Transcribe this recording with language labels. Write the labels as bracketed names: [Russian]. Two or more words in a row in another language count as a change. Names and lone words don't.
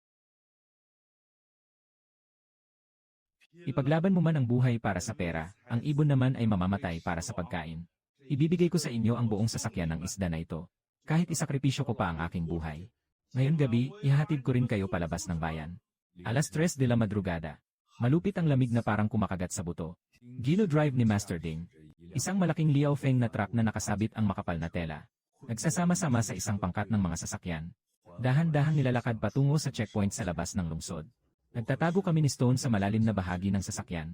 [Filipino] Ipaglaban mo man ang buhay para sa pera, ang ibon naman ay mamamatay para sa pagkain. Ibibigay ko sa inyo ang buong sasakyan ng isda na ito. Kahit isakripisyo ko pa ang aking buhay. Ngayon gabi, ihahatid ko rin kayo palabas ng bayan. [Spanish] 3:00 de la madrugada. [Filipino] Malupit ang lamig na parang kumakagat sa buto. Gino Drive ni Master Ding. Isang malaking Liao Feng na truck na nakasabit ang makapal na tela. Nagsasama-sama sa isang pangkat ng mga sasakyan. Dahan-dahan nilalakad patungo sa checkpoint sa labas ng lungsod. Nagtatago kami ni Stone sa malalim na bahagi ng sasakyan.